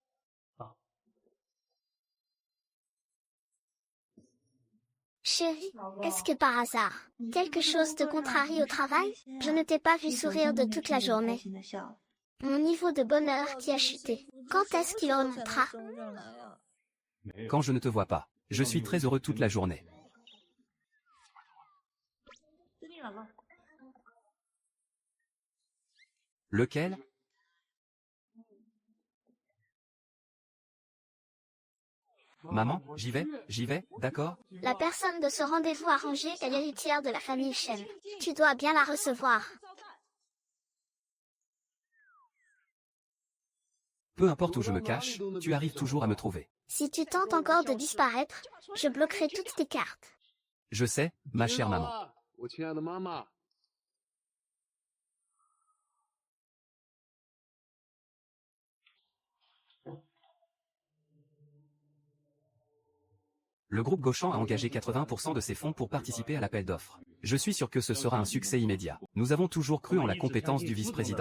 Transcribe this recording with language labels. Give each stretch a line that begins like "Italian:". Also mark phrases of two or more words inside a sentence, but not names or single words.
French: Chérie, est-ce que par hasard, quelque chose te contrarie au travail? Je ne t'ai pas vu sourire de toute la journée. Mon niveau de bonheur qui a chuté. Quand est-ce qu'il remontera? Quand je ne te vois pas, je suis très heureux toute la journée.
Chinese: 决定了吗？
French: Lequel? Maman, j'y vais, d'accord? La personne de ce rendez-vous arrangé est l'héritière de la famille Chen. Tu dois bien la recevoir. Peu importe où je me cache, tu arrives toujours à me trouver. Si tu tentes encore de disparaître, je bloquerai toutes tes cartes. Je sais, ma chère maman.
Chinese: 我亲爱的妈妈。
French: Le groupe Gauchan a engagé 80% de ses fonds pour participer à l'appel d'offres. Je suis sûr que ce sera un succès immédiat. Nous avons toujours cru en la compétence du vice-président.